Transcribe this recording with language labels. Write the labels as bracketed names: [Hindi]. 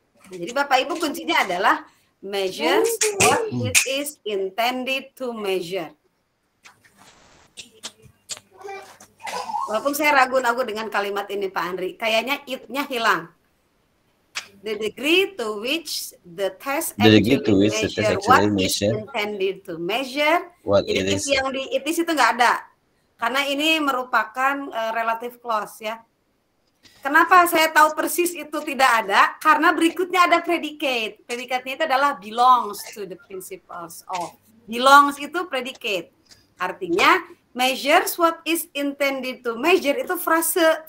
[Indonesian] Jadi Bapak Ibu kuncinya adalah [English] measures what it is intended to measure. [Indonesian] Walaupun saya ragu-ragu dengan kalimat ini Pak Andri, kayaknya it-nya hilang. [English] The degree to which the test actually measure what is intended to measure. [Indonesian] Jadi yang di it is itu nggak ada. Karena ini merupakan relative clause ya. Kenapa saya tahu persis itu tidak ada? Karena berikutnya ada predicate. Predicate-nya itu adalah [English] belongs to the principles of. [Indonesian] Belongs itu predicate. Artinya [English] measures what is intended to measure [Indonesian] itu frase.